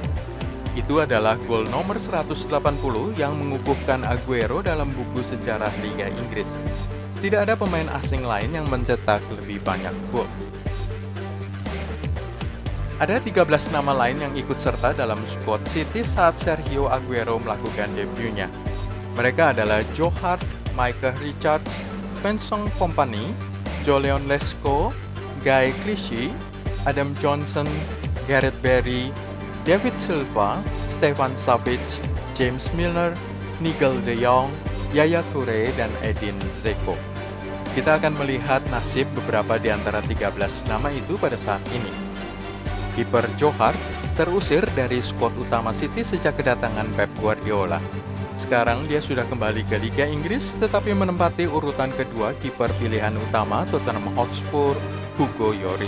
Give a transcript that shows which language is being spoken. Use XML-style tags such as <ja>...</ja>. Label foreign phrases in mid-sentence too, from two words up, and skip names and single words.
<id>Itu adalah gol nomor 180 yang mengukuhkan Aguero dalam buku sejarah Liga Inggris. Tidak ada pemain asing lain yang mencetak lebih banyak gol. Ada 13 nama lain yang ikut serta dalam skuad City saat Sergio Aguero melakukan debutnya. Mereka adalah Joe Hart, Micah Richards, Vincent Kompany, Julian Lesko, Guy Clichy, Adam Johnson, Gareth Barry, David Silva, Stefan Savic, James Milner, Nigel de Jong, Yaya Toure, dan Edin Dzeko. Kita akan melihat nasib beberapa di antara 13 nama itu pada saat ini. Kiper Joe Hart terusir dari skuad utama City sejak kedatangan Pep Guardiola. Sekarang dia sudah kembali ke Liga Inggris, tetapi menempati urutan kedua kiper pilihan utama Tottenham Hotspur, Hugo Lloris.</id>